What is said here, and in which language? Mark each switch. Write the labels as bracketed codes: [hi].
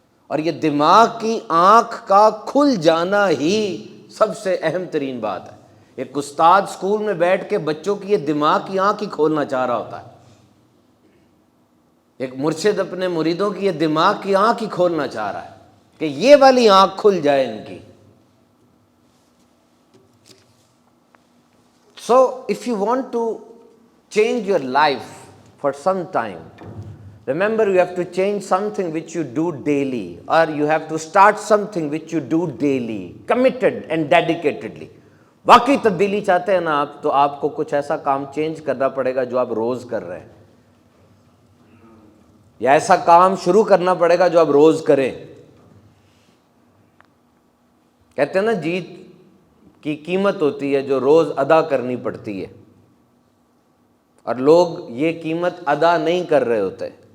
[ur] اور یہ دماغ کی آنکھ کا کھل جانا ہی سب سے اہم ترین بات ہے. ایک استاد اسکول میں بیٹھ کے بچوں کی یہ دماغ کی آنکھ ہی کھولنا چاہ رہا ہوتا ہے. ایک مرشد اپنے مریدوں کی یہ دماغ کی آنکھ ہی کھولنا چاہ رہا ہے کہ یہ والی آنکھ کھل جائے ان کی. [en] So if you want to change your life for some time, remember you have to change something which you do daily, or you have to start something which you do daily, committed and dedicatedly. [ur] واقعی تبدیلی چاہتے ہیں نا آپ، تو آپ کو کچھ ایسا کام چینج کرنا پڑے گا جو آپ روز کر رہے ہیں، یا ایسا کام شروع کرنا پڑے گا جو آپ روز کریں. کہتے ہیں نا جیت کی قیمت ہوتی ہے جو روز ادا کرنی پڑتی ہے، اور لوگ یہ قیمت ادا نہیں کر رہے ہوتے.